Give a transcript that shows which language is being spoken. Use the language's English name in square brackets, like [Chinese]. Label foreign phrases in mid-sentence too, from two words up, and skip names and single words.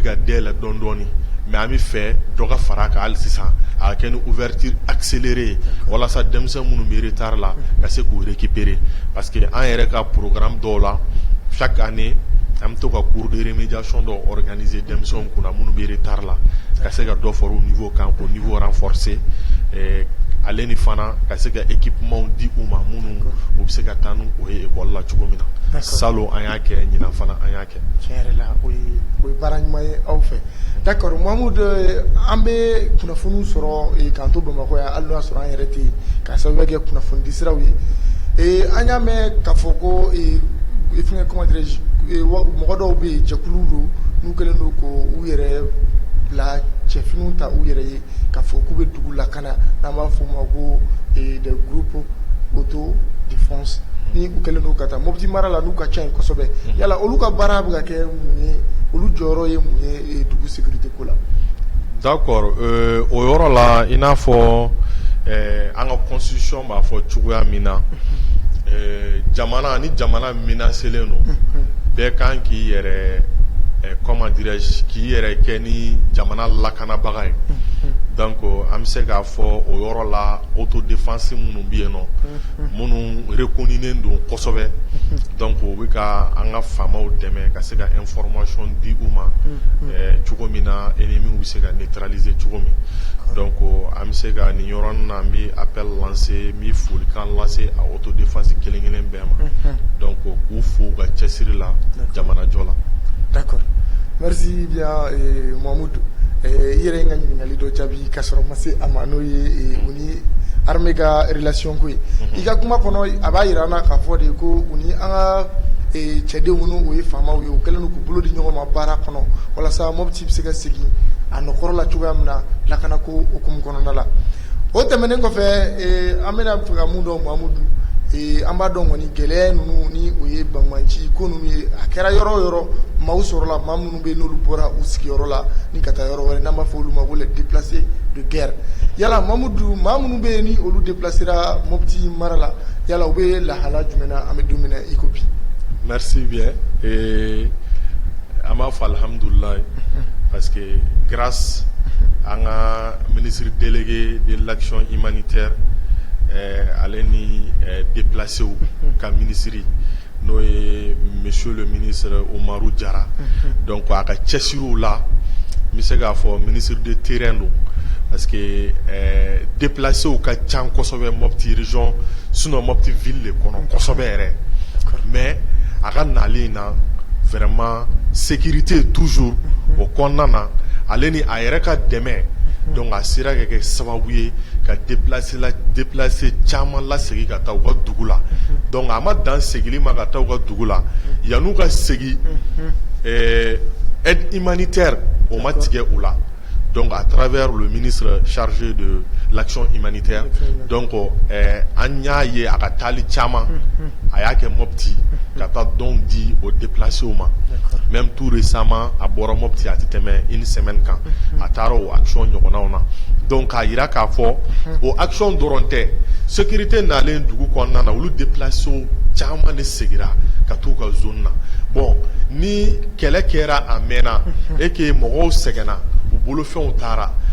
[Bambara] ka dayɛlɛ dɔɔni dɔɔni mais an bɛ fɛ dɔ ka fara a kan hali sisan a ka kɛ ni [French] ouverture accélérée [Bambara] ye walasa denmisɛn minnu bɛ retard la ka se k'u récupérer [French] parce que [Bambara] an yɛrɛ ka programme dɔw la [French] chaque année [Bambara] an bɛ to ka [French] cours de remédiation [Bambara] dɔ organiser denmisɛnw kunna minnu bɛ retard la ka se ka dɔ fara o niveau kan k'o [French] niveau renforcer [Bambara] ale ni fana ka se ka équipement di u ma minnu u bɛ se ka taa n'u ye école la cogo min na salon an y'a kɛ ɲinan fana an y'a kɛ. tiɲɛ yɛrɛ la o ye baara ɲuman ye aw fɛ d'accord Mahamudu an bɛ kunnafoniw sɔrɔ k'an to Bamakɔ yan hali n'o y'a sɔrɔ an yɛrɛ tɛ yen k'a sababuya kɛ kunnafoni di siraw ye an y'a mɛn k'a fɔ ko fɛnkɛ [French] comment dirais je [Bambara] mɔgɔ dɔw bɛ yen jɛkuluw don n'u kɛlen don k'u yɛrɛ bila cɛfiniw ta u yɛrɛ ye k'a fɔ k'u bɛ dugu lakana n'an b'a fɔ o ma ko [French] des groupes auto défense [Bambara] ni u kɛlen don ka taa Mopti mara la n'u ka ca yen kosɛbɛ yala olu ka baara bɛ ka kɛ mun ye olu jɔyɔrɔ ye mun ye dugu sécurité ko la. d'accord o yɔrɔ la i n'a fɔ an ka constitution b'a fɔ cogoya min na jamana ni jamana menacelen don bɛɛ kan k'i yɛrɛ [French] comment dirais-je [Bambara] k'i yɛrɛ kɛ ni jamana lakanabaga ye donc an bɛ se k'a fɔ o yɔrɔ la autodéfense minnu bɛ yen nɔ minnu reconnuen don kosɛbɛ donc o bɛ ka an ka faamaw dɛmɛ ka se ka information di u ma cogo min na ennemi bɛ se ka neutraliser cogo min donc an bɛ se ka nin yɔrɔnin na an bɛ [French] appel lancer [Bambara] n bɛ folikan lase a autodéfense kelen kelen bɛɛ ma donc k'u fo u ka cɛsiri la jamana jɔ la. [French] d'accord merci bien [Bambara] Mahamudu i yɛrɛ n ka ɲininkali dɔ jaabi k'a sɔrɔ ma se a ma n'o ye u ni armée ka relation ko ye i ka kuma kɔnɔ a b'a jira an na k'a fɔ de ko u ni an ka cɛdenw n'o ye faamaw ye u kɛlen don k'u bolo di ɲɔgɔn ma baara kɔnɔ walasa Mopti bɛ se ka segin a nɔkɔrɔ la cogoya min na lakanako hukumu kɔnɔna la o tɛmɛnen kɔfɛ an bɛna fɛ ka mun dɔn Mahamudu an b'a dɔn kɔni gɛlɛya ninnu ni o ye banmanci ko ninnu ye a kɛra yɔrɔ o yɔrɔ maaw sɔrɔla maa minnu bɛ n'olu bɔra u sigiyɔrɔ la ni ka taa yɔrɔ wɛrɛ n'an b'a fɔ olu ma ko [French] les déplacés de guerre [Bambara] yala Mamudu maa minnu bɛ yen ni olu déplacera Mopti mara la yala u bɛ lahala jumɛn na an bɛ don min na i ko bi. [French] Merci bien et [Bambara] an b'a fɔ alhamdulilayi [French] parce que grâce à un ministre délégué de l'action humanitaire [Bambara] ale ni [French] déplacé [Bambara] au ka [French] ministre [Bambara] n'o ye [French] monsieur le [Bambara] ministre Omarou Diarra donc a ka cɛsiriw la n bɛ se k'a fɔ [French] ministre de terrain [Bambara] don [French] parce que déplacé [Bambara] au ka can kosɛbɛ [French] Mopti région sinon Mopti ville [Bambara] de kɔnɔ kosɛbɛ yɛrɛ mais a ka nalen na [French] vraiment sécurité toujours [Bambara] au kɔnɔna na ale ni a yɛrɛ ka dɛmɛ donc a sera ka kɛ sababu ye ka déplacer caman lasegin ka taa u ka dugu la donc a ma dan segili ma ka taa u ka dugu la yan'u ka segin [French] aide humanitaire [Bambara] o ma tigɛ u la [French] donc à travers le ministre chargé de l'action humanitaire donc [Bambara] an y'a ye a ka taali caman a y'a kɛ Mopti ka taa don di o déplacé u ma [French] même tout récemment [Bambara] a bɔra Mopti a tɛ tɛmɛ [French] une semaine [Bambara] kan a taara o action ɲɔgɔnnaw na donc k'a yira k'a fɔ o action dɔrɔn tɛ sécurité nalen dugu kɔnɔna na olu déplacé caman de segira ka t'u ka zone na bon ni kɛlɛ kɛra a mɛnna [French] et que [Bambara] mɔgɔw sɛgɛnna u bolofɛnw taara